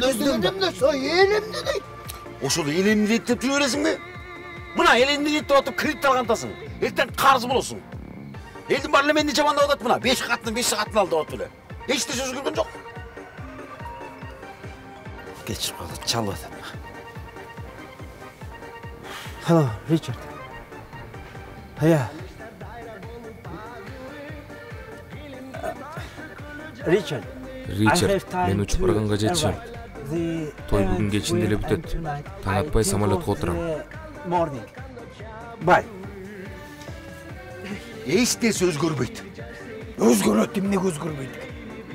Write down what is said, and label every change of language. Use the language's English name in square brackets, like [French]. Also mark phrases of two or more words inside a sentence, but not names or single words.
[Kyrgyz] Элемде дейт. Ошол элемди дейт деп жүрөсүңбү? Мына элемди дейт деп атып кредит алгандасың. Эртең карыз болосуң. Элдин баары эле мени жамандап атат мына. 5 катын ал деп атып эле. Эч нерсе өзгөргөн жок. Кечирип калды, чалып атат. [English] Hello, Richard. Yeah. Richard, [Kyrgyz] мен учуп барганга жетишем. Той бүгүн кечинде эле бүтөт. Таң атпай самолетко отурам. Бай. Эч нерсе өзгөрбөйт. Өзгөрөт, эмнеге өзгөрбөйт?